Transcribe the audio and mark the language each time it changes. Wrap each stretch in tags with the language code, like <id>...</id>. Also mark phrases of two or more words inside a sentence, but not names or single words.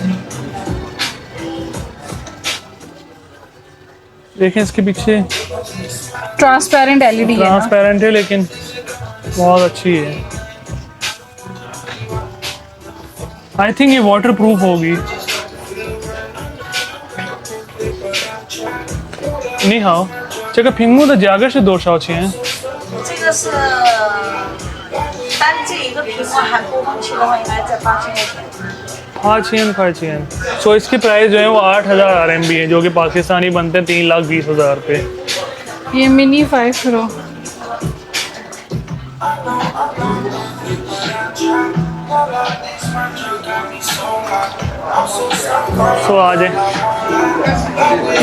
<hi>देखें इसके पीछे ट्रांसपेरेंट LED है ना? ट्रांसपेरेंट है लेकिन बहुत अच्छी है।</hi> <en>I think</en> <hi>ये</hi> <en>water proof</en> <hi>होगी। नहीं हाँ</hi> <zh>这个屏幕的价格是多少钱？这个是单这一个屏幕含播放器的话，应该在8000块钱。</zh> <hi>8000 सो इसकी प्राइस जो है वो 8000 RMB है जो कि पाकिस्तानी बनते हैं 3,20,000 रुपये। ये मिनी 5 Pro। सो आ जाए।</hi>